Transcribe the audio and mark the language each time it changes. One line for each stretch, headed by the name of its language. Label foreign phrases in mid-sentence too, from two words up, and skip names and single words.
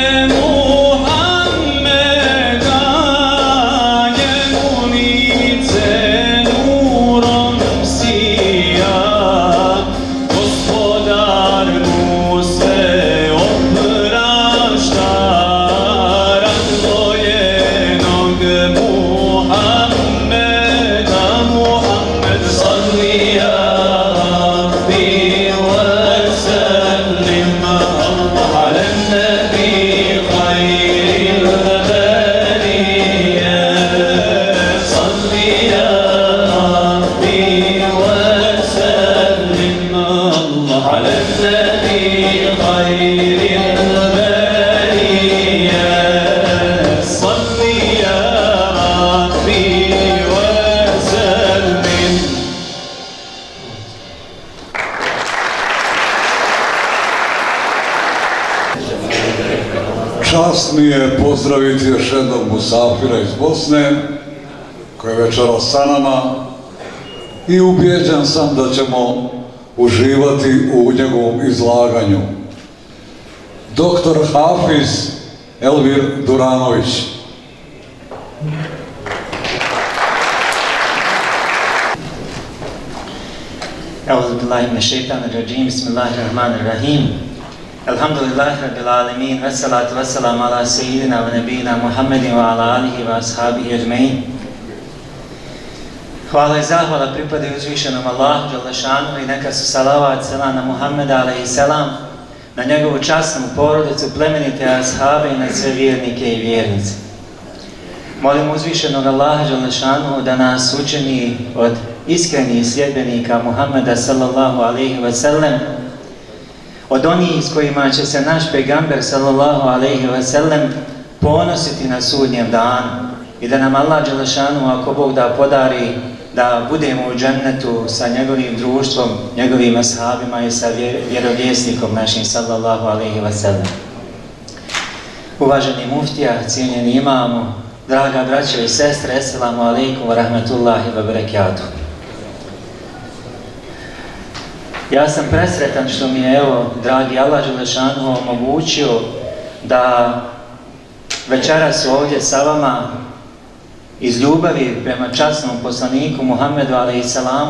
Bosnian: Muhammeda, njemu lice nurom sija, Gospodar mu sve oprašta, razdvojenog Muhammeda,
Arabic: محمد صل يا ربي وسلم على النبي خير البرية صل يا ربي وسلم على النبي خير البرية صل يا ربي وسلم
Bosnian: Čast mi je pozdraviti još jednog musafira iz Bosne, koji je večeras sa nama i ubijeđen sam da ćemo uživati u njegovom izlaganju. Doktor Hafiz Elvir Duranović.
Arabic: أعوذ بالله من الشيطان الرجيم بسم الله الرحمن الرحيم الحمد لله رب العالمين والصلاة والسلام على سيدنا ونبينا محمد وعلى آله وأصحابه أجمعين.
Bosnian: Hvala i zahvala pripadaju uzvišenom Allahu Đalešanu i neka su salavat selam na Muhammeda
Arabic: عليه السلام,
Bosnian: na njegovu časnu porodicu, plemenite ashabe i na sve vjernike i vjernice. Molim uzvišenog Allaha Đalešanu da nas učini od iskrenih sljedbenika Muhammeda
Arabic: صلى الله عليه وسلم,
Bosnian: od onih s kojima će se naš pejgamber
Arabic: صلى الله عليه وسلم
Bosnian: ponositi na sudnjem danu i da nam Allah Đalešanu, ako Bog da podari, da budemo u džennetu sa njegovim društvom, njegovim ashabima i sa vjerovjesnikom našim
Arabic: صلى الله عليه وسلم.
Bosnian: Uvaženi muftija, cijenjeni imamo, draga braćo i sestre,
Arabic: السلام عليكم ورحمة الله وبركاته.
Bosnian: Ja sam presretan što mi je, dragi Allah Đelešanu, omogućio da večeras ovdje sa vama iz ljubavi prema časnom poslaniku Muhammedu a.s.